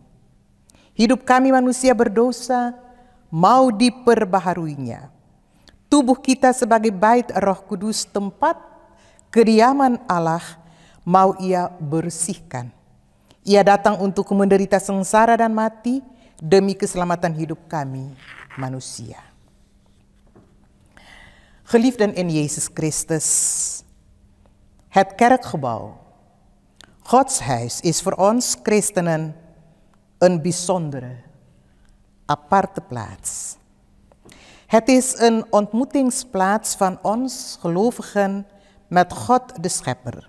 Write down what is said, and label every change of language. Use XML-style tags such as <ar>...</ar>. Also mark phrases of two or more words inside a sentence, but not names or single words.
<id>Hidup kami manusia berdosa mau diperbaharuinya. Tubuh kita sebagai bait Roh Kudus, tempat kediaman Allah, mau ia bersihkan. Ia datang untuk menderita sengsara dan mati demi keselamatan hidup kami manusia.</id> <nl>Geliefden in Jezus Christus, het kerkgebouw, Gods huis, is voor ons christenen een bijzondere, aparte plaats. Het is een ontmoetingsplaats van ons gelovigen met God de Schepper.</nl>